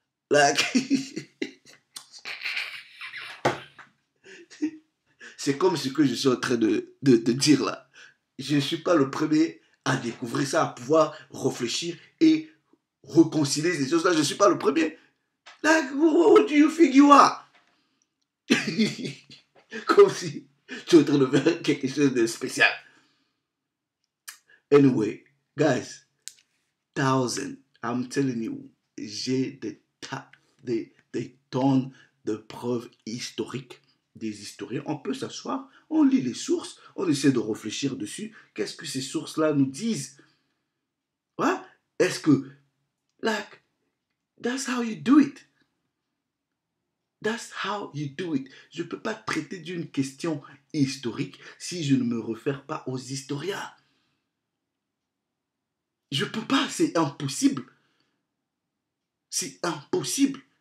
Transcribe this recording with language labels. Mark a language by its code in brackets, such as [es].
[fr] Là, c'est comme ce que je suis en train de dire là. Je ne suis pas le premier à découvrir ça, à pouvoir réfléchir et réconcilier ces choses-là. Je ne suis pas le premier. [en] Like, who do you think you are? [fr] Comme si tu es en train de faire quelque chose de spécial. [en] Anyway, guys, I'm telling you, [fr] j'ai des tonnes de preuves historiques, des historiens. On peut s'asseoir, on lit les sources, on essaie de réfléchir dessus. Qu'est-ce que ces sources-là nous disent? Ouais? Est-ce que, [en] like, that's how you do it. That's how you do it. [fr] Je ne peux pas traiter d'une question historique si je ne me réfère pas aux historiens. Je ne peux pas, c'est impossible. C'est impossible.